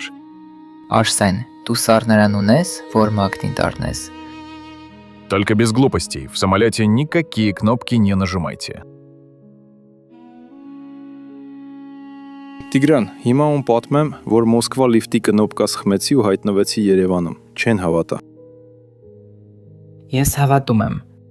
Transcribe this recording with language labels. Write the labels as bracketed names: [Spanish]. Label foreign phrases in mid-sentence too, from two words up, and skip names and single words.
[Armenian] Արսեն, դու սառնարան ունես, որ մագնիտ առնես։ [Russian] Только без глупостей. В самолете никакие кнопки не нажимайте. [Armenian] Տիգրան, հիմա ում պատմեմ, որ Մոսկվա լիֆտի կնոպկա սխմեցի ու հայտնվեցի Երևանում։ Չեն հավատա։ Ես հավատում եմ,